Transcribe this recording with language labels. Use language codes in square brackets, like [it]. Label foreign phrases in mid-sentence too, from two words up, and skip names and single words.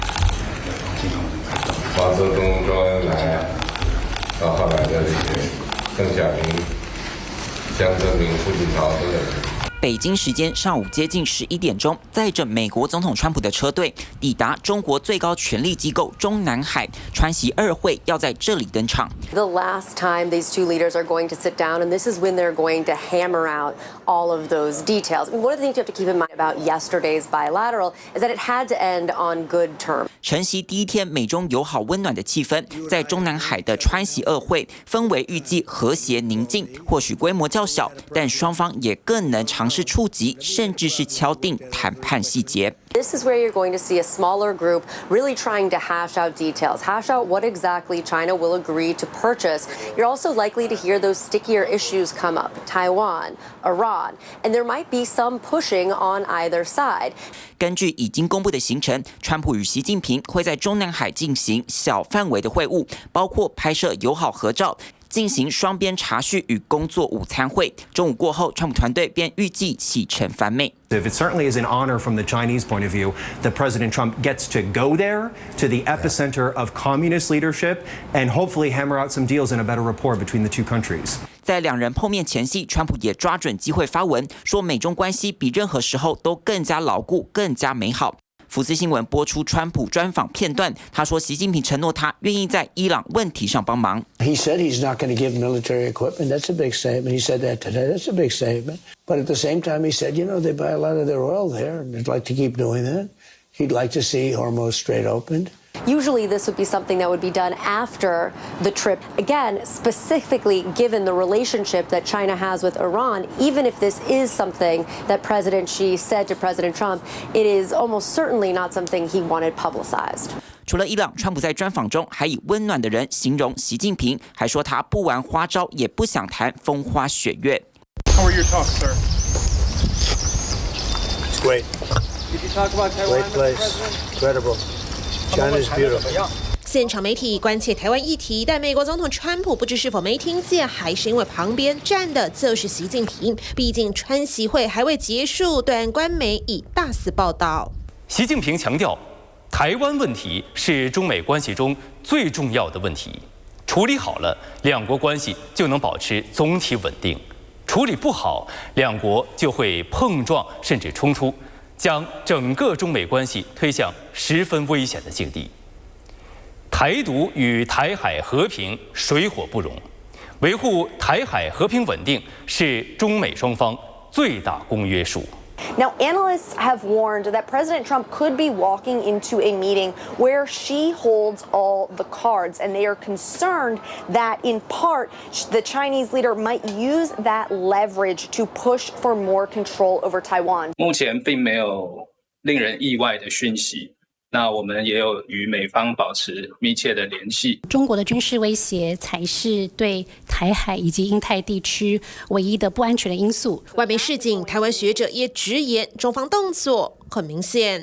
[zh] 毛澤東、周恩來，到後來的這些鄧小平、江澤民、胡錦濤都在這裡。北京時間上午接近11點鐘，載着美國總統川普的車隊抵達中國最高權力機構中南海，川習2會要在這裡登場。 [en] The last time these two leaders are going to sit down, and this is when they're going to hammer out all of those details. I mean, one of the things you have to keep in mind about yesterday's bilateral is that it had to end on good terms. [zh] 承袭第一天美中友好溫暖的氣氛，在中南海的川習2會氛圍預計和諧寧靜，或許規模較小，但雙方也更能嘗試觸及，甚至是敲定談判細節。 [en] This is where you're going to see a smaller group really trying to hash out details, hash out what exactly China will agree to purchase. You're also likely to hear those stickier issues come up, Taiwan, Iran, and there might be some pushing on either side. [zh] 根据已經公布的行程，川普與習近平會在中南海進行小範圍的會晤，包括拍攝友好合照，進行雙邊茶敘與工作午餐會。中午過後，川普團隊便預計啟程返美。 [en] It certainly is an honor from the Chinese point of view that President Trump gets to go there to the epicenter of communist leadership and hopefully hammer out some deals and a better rapport between the two countries. [zh] 在兩人碰面前夕，川普也抓準機會發文，說美中關係比任何時候都更加牢固、更加美好。福斯新聞播出川普專訪片段，他說習近平承諾他願意在伊朗問題上幫忙。 [en] He said he's not going to give military equipment. That's a big statement. He said that today. That's a big statement. But at the same time, he said, you know, they buy a lot of their oil there, and they'd like to keep doing that. He'd like to see Hormuz Strait opened. Usually this would be something that would be done after the trip. Again, specifically given the relationship that China has with Iran, even if this is something that President Xi said to President Trump, it is almost certainly not something he wanted publicized. [zh] 除了伊朗，川普在專訪中還以溫暖的人形容習近平，還說他不玩花招，也不想談風花雪月。 [en] How are your talks, sir? It's great. Did you talk about Taiwan Great with the place. president? Incredible. China's beautiful. [zh] 現場媒體關切台灣議題，但美國總統川普不知是否沒聽見，還是因為旁邊站的就是習近平。畢竟川習會還未結束，對岸官媒以大肆報道。習近平強調，台灣問題是中美關係中最重要的問題，處理好了，兩國關係就能保持總體穩定；處理不好，兩國就會碰撞甚至衝突。將整個中美關係推向十分危險的境地。台獨與台海和平水火不容，維護台海和平穩定是中美雙方最大公約數。 [en] Now, analysts have warned that President Trump could be walking into a meeting where Xi holds all the cards, and they are concerned that, in part, the Chinese leader might use that leverage to push for more control over Taiwan. [zh] 目前並沒有令人意外的訊息。那我們也有與美方保持密切的聯繫。中國的軍事威脅才是對台海以及印太地區唯一的不安全的因素。外媒示警，台灣學者也直言，中方動作很明顯。